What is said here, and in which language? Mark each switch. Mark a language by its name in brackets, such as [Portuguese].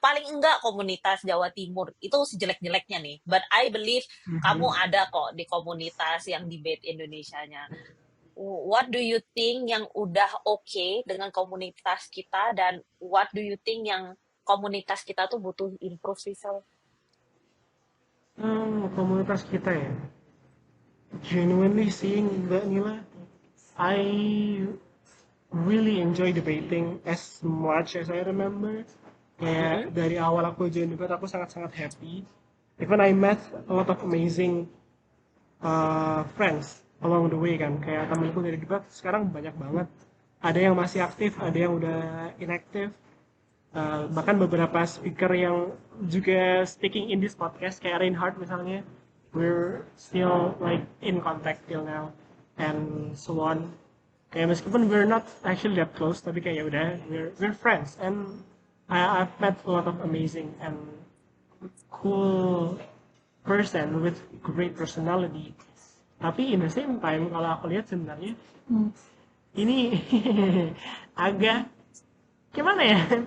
[Indonesian] Paling enggak komunitas Jawa Timur itu sejelek-jeleknya nih, [English] but I believe [Indonesian] kamu Mhm. ada kok di komunitas yang debate Indonesianya. [English] What do you think [Indonesian] yang udah oke dengan komunitas kita, dan [English] what do you think [Indonesian] yang komunitas kita tuh butuh improve sih, Sel? Komunitas kita ya. [English] Genuinely seeing Mbak Nila, I really enjoy debating as much as I remember. Mm-mm. [Indonesian] Kayak dari awal aku join debat aku sangat-sangat happy. [English] Even I met a lot of amazing friends along the way kan. [Indonesian] Kayak temenku dari debat sekarang banyak banget. Ada yang masih aktif, ada yang udah inactive. Bahkan beberapa speaker yang juga [English] speaking in this podcast kayak Reinhardt misalnya, we're still like in contact till now and so on. [Indonesian] Kayak meskipun [English] we're not actually that close [Indonesian] tapi kayak ya udah [English] we're friends and I've met a lot of amazing and cool person with great personality. [Indonesian] Tapi in the same time kalau aku lihat sebenarnya ini agak gimana ya?